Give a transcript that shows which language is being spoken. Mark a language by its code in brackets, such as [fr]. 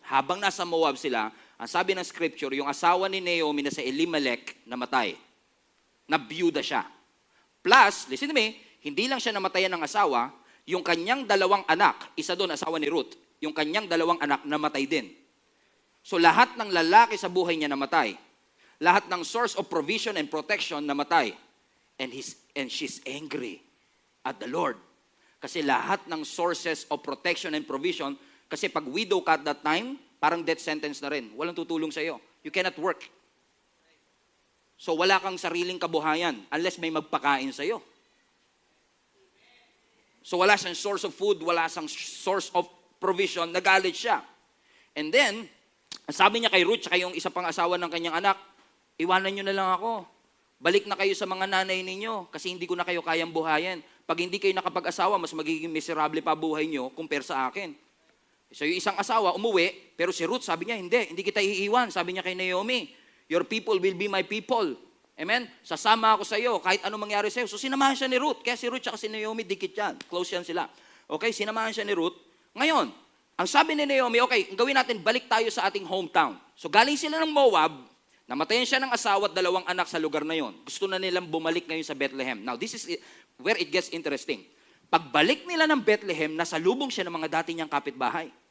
[tl] Habang nasa Moab sila, ang sabi ng scripture, yung asawa ni Naomi na sa Elimelech namatay. Nabiyuda siya. Plus, [en] listen to me, [tl] hindi lang siya namatayan ng asawa, yung kanyang dalawang anak, isa doon asawa ni Ruth, yung kanyang dalawang anak namatay din. So lahat ng lalaki sa buhay niya namatay. [en] Lahat ng source of provision and protection namatay. And she's angry at the Lord. [tl] Kasi lahat ng sources of protection and provision, kasi pag widow ka at that time, parang death sentence na rin. Walang tutulong sa iyo. [en] You cannot work. [tl] So wala kang sariling kabuhayan unless may magpakain sa iyo. So wala siyang source of food, wala siyang source of provision, nagalit siya. And then, sabi niya kay Ruth, tsaka yung isa pang asawa ng kanyang anak, iwanan niyo na lang ako. Balik na kayo sa mga nanay ninyo kasi hindi ko na kayo kayang buhayin. Pag hindi kayo nakapag-asawa, mas magiging miserable pa buhay niyo compare sa akin. So yung isang asawa, umuwi, pero si Ruth, sabi niya, hindi kita iiwan. Sabi niya kay Naomi, [en] your people will be my people. Amen? [tl] Sasama ako sa iyo, kahit anong mangyari sa iyo. So sinamahan siya ni Ruth. Kaya si Ruth at si Naomi, dikit yan. Close yan sila. Okay, sinamahan siya ni Ruth. Ngayon, ang sabi ni Naomi, okay, gawin natin, balik tayo sa ating hometown. So galing sila ng Moab, namatayan siya ng asawa at dalawang anak sa lugar na yon. Gusto na nilang bumalik ngayon sa Bethlehem. [en] Now, this is where it gets interesting. [tl] Pagbalik nila ng Bethlehem, nasalubong siya ng mga dati niyang kapitbahay.